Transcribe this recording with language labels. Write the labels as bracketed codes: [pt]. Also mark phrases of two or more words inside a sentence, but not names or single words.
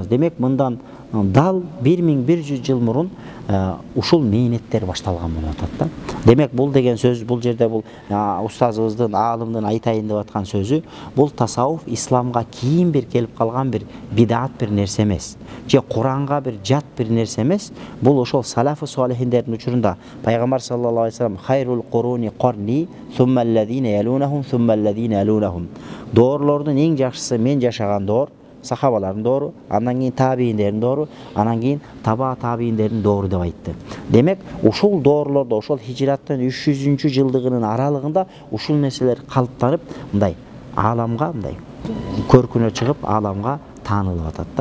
[ky] Демек мындан дал 1100 жыл мурун ушул мээнеттер башталган болуп атат да. Демек бул деген сөз, бул жерде бул устазыбыздын, аалымдын айтайын деп аткан сөзү, бул тасаввуф исламга кийин бир келип калган бир бидат бир нерсе эмес, же Куранга бир жат бир нерсе эмес. Бул ошол салафы солихиндердин учурунда пайгамбар [ar] صلى الله عليه وسلم خير القرون قرني ثم الذين يلونهم ثم الذين يلونهم. [ky] Доорлордун эң жакшысы мен жашаган доор, сахабалардын доору, андан кийин табийиндердин доору, андан кийин таба табийиндердин доору деп айтты. Демек, ушул доорлордо, ошол хижраттын 300-жылдыгынын аралыгында ушул нерселер калыптанып, мындай ааламга, мындай көркүнө чыгып, ааламга таанылып атат да.